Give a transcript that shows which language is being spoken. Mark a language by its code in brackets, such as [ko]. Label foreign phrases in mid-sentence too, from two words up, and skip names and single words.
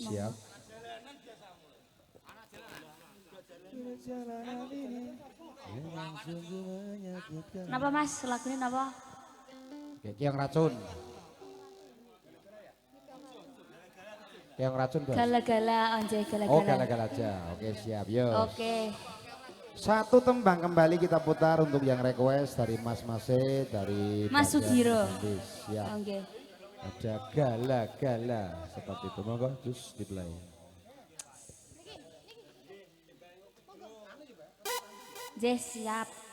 [id] monggo. siap. Kenapa Mas? Lagunya kenapa? Oke, Keong Racun. Keong Racun Bos. Gala-gala, onje Oh, gala-gala. gala-gala aja. Oke, siap. Yo. Oke. Satu tembang kembali kita putar untuk yang request dari Mas Mase, dari Mas Bagas Sugiro. Andis. Siap. Oke. Ada gala-gala seperti itu. Monggo terus di play. Jess siap.